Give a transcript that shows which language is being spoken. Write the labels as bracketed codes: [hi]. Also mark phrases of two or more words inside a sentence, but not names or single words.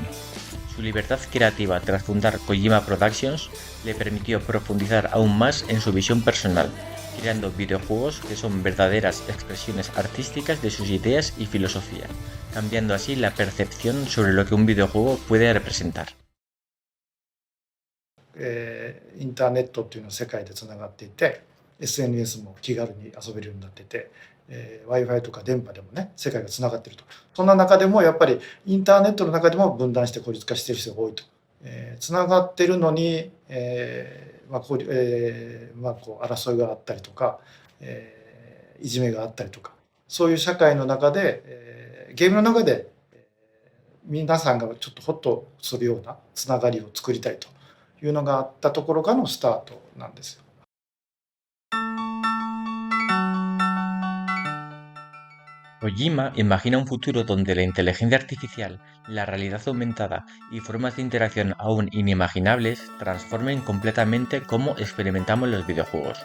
[es] Su libertad creativa tras fundar Kojima Productions le permitió profundizar aún más en su visión personal, creando videojuegos que son verdaderas expresiones artísticas de sus ideas y filosofía, cambiando así la percepción sobre lo que un videojuego puede representar. [ja] インターネットっていうのは世界でつながっていて SNS も気軽に遊べるようになってて、Wi-Fi とか電波でもね世界がつながっていると。そんな中でもやっぱりインターネットの中でも分断して孤立化している人が多いと。つながってるのに、こう争いがあったりとか、いじめがあったりとか、そういう社会の中で、ゲームの中で、皆さんがちょっとホッとするようなつながりを作りたいというのがあったところからのスタートなんですよ。 [es] Kojima imagina un futuro donde la inteligencia artificial, la realidad aumentada y formas de interacción aún inimaginables transformen completamente cómo experimentamos los videojuegos.